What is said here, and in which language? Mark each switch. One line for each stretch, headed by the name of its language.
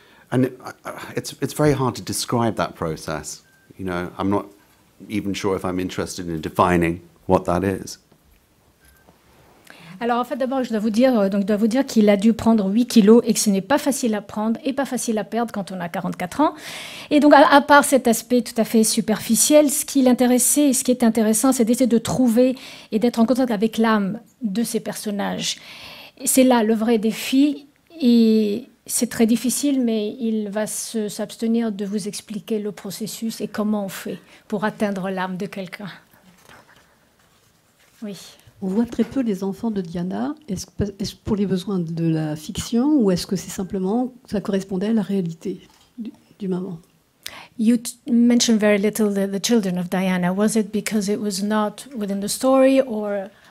English: And it's very hard to describe that process. You know, I'm not even sure if I'm interested in defining what that is.
French: Alors en fait, d'abord, je dois vous dire qu'il a dû prendre 8 kilos et que ce n'est pas facile à prendre et pas facile à perdre quand on a 44 ans. Et donc, à part cet aspect tout à fait superficiel, ce qui l'intéressait et ce qui est intéressant, c'est d'essayer de trouver et d'être en contact avec l'âme de ces personnages. Et c'est là le vrai défi. Et c'est très difficile, mais il va s'abstenir de vous expliquer le processus et comment on fait pour atteindre l'âme de quelqu'un. Oui. On voit très peu les enfants de Diana. Est-ce pour les besoins de la fiction ou est-ce que c'est simplement ça correspondait à la réalité du moment?
English: You mentioned very little the children of Diana. Was it because it was not within the story or...